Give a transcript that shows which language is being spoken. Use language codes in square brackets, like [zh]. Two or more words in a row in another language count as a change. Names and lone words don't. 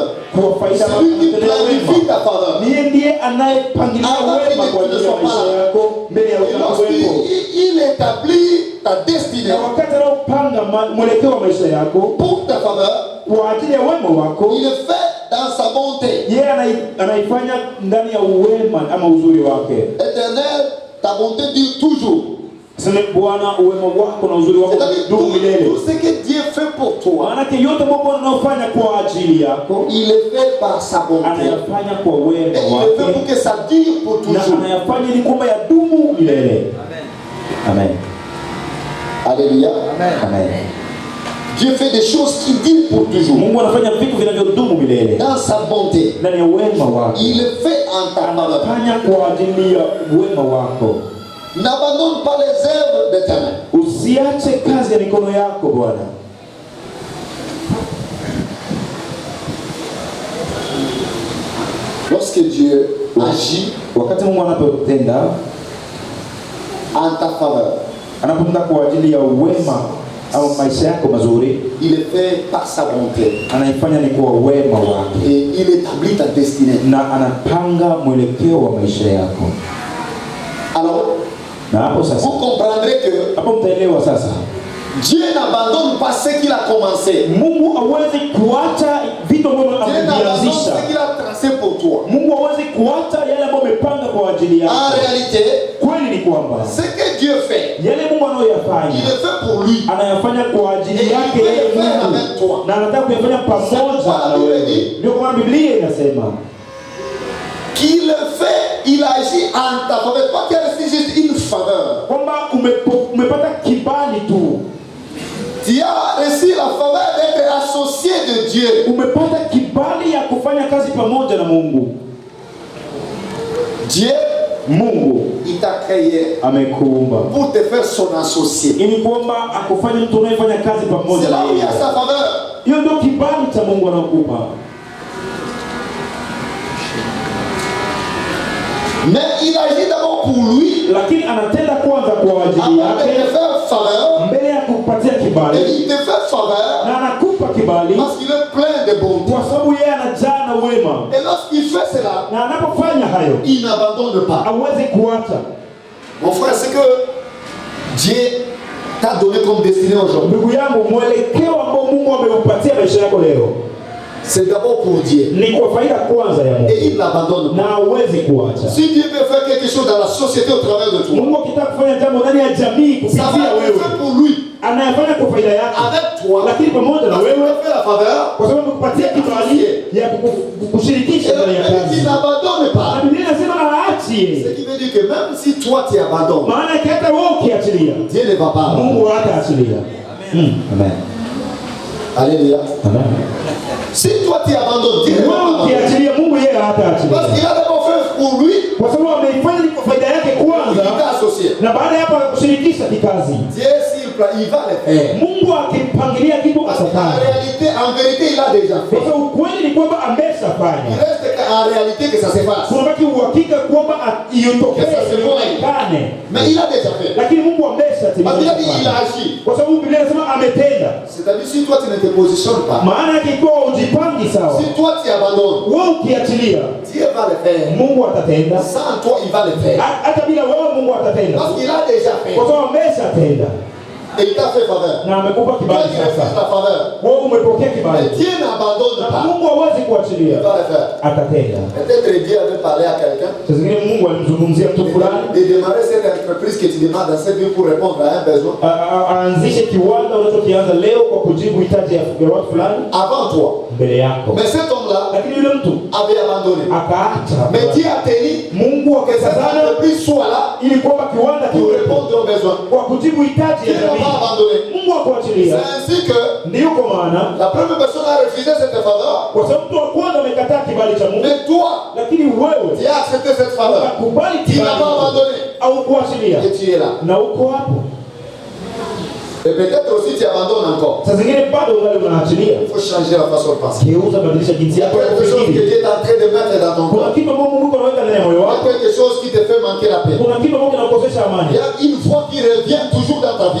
[fr] C'est lui qui planifie ta faveur. Il établit ta destinée pour ta faveur. Il fait dans sa bonté. [sw] Anaifanya ndani ya uwema ama uzuri wake. [fr] Éternel, ta bonté dure toujours. [sw] Sema Bwana uwema wako na uzuri wako dumu milele. [fr] Tout ce que Dieu fait pour toi, [sw] maana yote Mungu anayofanya kwa ajili yako, [fr] il le fait par sa bonté. [sw] Anayafanya kwa wema wake. [fr] Il le fait pour que ça dure pour toujours. [sw] Na anayafanya ili kwamba yadumu milele. Amen. Alléluia. Amen. Amen. [fr] Dieu fait des choses qui durent pour toujours. [sw] Mungu anafanya vitu vinavyodumu milele. [fr] Dans sa bonté. [sw] Ndani ya wema wake. [fr] Il le fait en ta faveur. [sw] Anafanya kwa ajili ya wema wako. [fr] N'abandonne pas les œuvres de ta main. [sw] Usiache kazi ya mikono yako Bwana. [fr] Lorsque Dieu agit, [sw] wakati Mungu anapotenda [fr] en ta faveur, [sw] anapotenda kwa ajili ya wema au maisha yako mazuri, [fr] il le fait par sa bonté. [sw] Anaifanya ni kwa wema wake. [fr] Et il établit ta destinée. [sw] Na anapanga mwelekeo wa maisha yako. [fr] Alors, [sw] na hapo sasa, [fr] vous comprendrez que [sw] hapo mtaelewa sasa, [fr] Dieu n'abandonne pas ce qu'il a commencé. [sw] Mungu hawezi kuacha vitu ambavyo amevianzisha. [fr] Ce qu'il a tracé pour toi. [sw] Mungu hawezi kuacha yale ambayo amepanga kwa ajili yako. [fr] En réalité, [sw] kweli ni kwamba [fr] ce que Dieu fait, [sw] yale Mungu anayoyafanya, [fr] il le fait pour lui. [sw] Anayafanya kwa ajili yake yeye Mungu. Na anataka kuyafanya pamoja na wewe. Ndio kwa Biblia inasema [fr] qu'il le fait, il agit en ta faveur. Pas qu'il juste une faveur. [sw] Kwamba umepata kibali tu. [fr] Tu as reçu la faveur d'être associé de Dieu. [sw] Umepata kibali ya kufanya kazi pamoja na Mungu. [fr] Dieu, [sw] Mungu, [fr] il t'a créé [sw] amekuumba [fr] pour te faire son associé. [sw] Ili kwamba akufanye mtu unayefanya kazi pamoja na yeye. [fr] C'est là où il y a sa faveur. [sw] Hiyo ndio kibali cha Mungu anakupa. [fr] Mais il agit d'abord pour lui. [sw] Lakini anatenda kwanza kwa ajili yake. [fr] Avant de te faire faveur. [sw] Mbele ya kukupatia kibali. [fr] Et il te fait faveur. [sw] Na anakupa kibali. [fr] Parce qu'il est plein de bonté. [sw] Kwa sababu yeye anajaa na wema. [fr] Et lorsqu'il fait cela, [sw] na anapofanya hayo, [fr] il n'abandonne pas. [sw] Hawezi kuacha. [fr] Mon frère, c'est que Dieu t'a donné comme destinée aujourd'hui. [sw] Ndugu yangu, mwelekeo ambao Mungu ameupatia maisha yako leo, [fr] c'est d'abord pour Dieu. [sw] Ni kwa faida kwanza ya Mungu. [fr] Et il n'abandonne pas. [sw] Na hawezi kuacha. [fr] Si Dieu veut faire quelque chose dans la société au travers de toi, [sw] Mungu akitaka kufanya jambo ndani ya jamii kupitia wewe, [fr] ça va pour lui. [sw] Anayafanya kwa faida yake. [fr] Avec toi. [sw] Lakini pamoja na wewe, [fr] fait la faveur, [sw] kwa sababu amekupatia kibali ya kukushirikisha ndani ya kazi. [fr] Il n'abandonne pas. [sw] Na Biblia inasema haachi. [fr] Ce qui veut dire que même si toi tu abandonnes, [sw] maana hata wewe ukiachilia, [fr] Dieu ne va pas. [sw] Mungu hataachilia. Amen. Alléluia. Amen. [fr] Si toi tu abandonnes, Dieu ne va pas. [sw] Ukiachilia, Mungu yeye hataachilia. [fr] Parce qu'il a d'abord fait pour lui. [sw] Kwa sababu ameifanya ni kwa faida yake kwanza. [fr] Il t'a associé. [sw] Na baada ya hapo kushirikisha kikazi. [fr] Dieu s'il il va le faire. [sw] Mungu akimpangilia kitu atafanya. [fr] En vérité, il a déjà fait. [sw] Kwa sababu kweli ni kwamba ameshafanya. [fr] Il reste en réalité que ça se fasse. [sw] Kunabaki uhakika kwamba iyotokee kane. [fr] Mais il a déjà fait. [sw] Lakini Mungu ameshatimiza. [fr] Il a agi. [sw] Kwa sababu Biblia inasema ametenda. [fr] C'est-à-dire si toi tu ne te positionnes pas. [sw] Maana yake ikiwa ujipangi sawa. [fr] Si toi tu abandonnes. [sw] Wewe ukiachilia, [fr] Dieu va le faire. [sw] Mungu atatenda. [fr] Sans toi il va le faire. [sw] Hata bila wewe Mungu atatenda. [fr] Parce qu'il a déjà fait. [sw] Kwa sababu ameshatenda. [fr] Et il t'a fait faveur. [sw] Na amekupa kibali sasa. Wewe umepokea kibali. [fr] Mais Dieu n'abandonne pas. [sw] Mungu hawezi kuachilia. [fr] Il va le faire. [sw] Atatenda. [fr] Peut-être Dieu avait parlé à quelqu'un. [sw] Sasa zingine Mungu alimzungumzia mtu fulani. [fr] De démarrer cette entreprise que tu demandes dans cette vie pour répondre à un besoin. [sw] Aanzishe kiwanda unachokianza leo kwa kujibu hitaji ya watu fulani. [fr] Avant toi. [sw] Mbele yako. [fr] Mais cet homme-là, [sw] lakini yule mtu [fr] avait abandonné. [sw] Akaacha. [fr] Mais Dieu a tenu. [sw] Mungu akasazana [fr] entreprise soit là. [sw] Ili kwamba kiwanda [fr] pour répondre aux besoins. [sw] Kwa kujibu hitaji ya jamii. Mungu akuachilia. [fr] C'est ainsi que [sw] ndio kwa maana [fr] la première personne a refusé cette faveur. [sw] Kwa sababu mtu wa kwanza amekataa kibali cha Mungu. [fr] Mais toi, [sw] lakini wewe [fr] tu as accepté cette faveur. [sw] Ukakubali kibali. [fr] Tu n'as pas abandonné. [sw] Au kuachilia. [fr] Et tu es là. [sw] Na uko hapo. [fr] Et peut-être aussi tu abandonnes encore. [sw] Sasa zingine bado ungali unaachilia. [fr] Il faut changer la façon de penser. [sw] Geuza badilisha jinsi yako ya kufikiri. [fr] Quelque chose que Dieu est en train de mettre dans ton cœur. [sw] Kuna kitu ambacho Mungu anaweka ndani ya moyo wako. [fr] Quelque chose qui te fait manquer la paix. [sw] Kuna kitu ambacho kinakukosesha amani. [fr] Il y a une voix qui revient toujours dans ta vie.